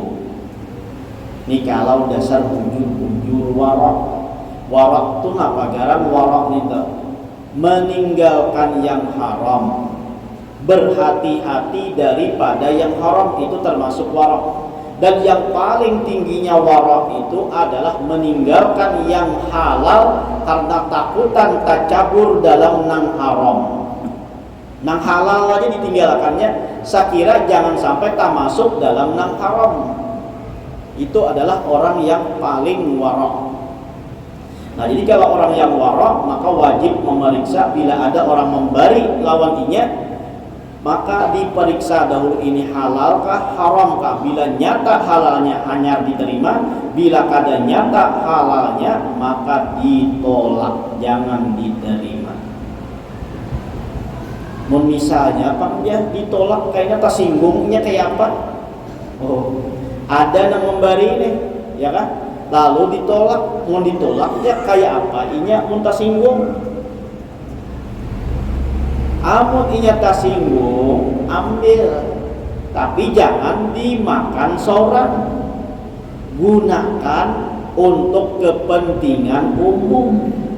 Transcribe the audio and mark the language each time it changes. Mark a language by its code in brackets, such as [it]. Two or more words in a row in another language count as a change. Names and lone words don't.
[id] Ini kalau dasar bujur warak itu apa? Garan warak itu meninggalkan yang haram, berhati-hati daripada yang haram, itu termasuk warak. Dan yang paling tingginya warak itu adalah meninggalkan yang halal karena takutan takabur dalam nang haram. [bjn] Nang halal [id] aja ditinggalkannya, sakira jangan sampai tak masuk dalam nang haram. Itu adalah orang yang paling warak. Nah, jadi kalau orang yang warak, maka wajib memeriksa bila ada orang memberi lawan inya, maka diperiksa dahulu ini halalkah, haramkah. Bila nyata halalnya hanya diterima, bila kada nyata halalnya maka ditolak, jangan diterima. Misalnya apa dia ditolak, kayaknya tersinggungnya kayak apa? Oh, ada yang memberi nih, ya kan? Lalu ditolak, mau ditolak ya kayak apa? [bjn] Inya muntah singgung. Amun inya tasinggung, [id] ambil, tapi jangan dimakan seorang. Gunakan untuk kepentingan umum.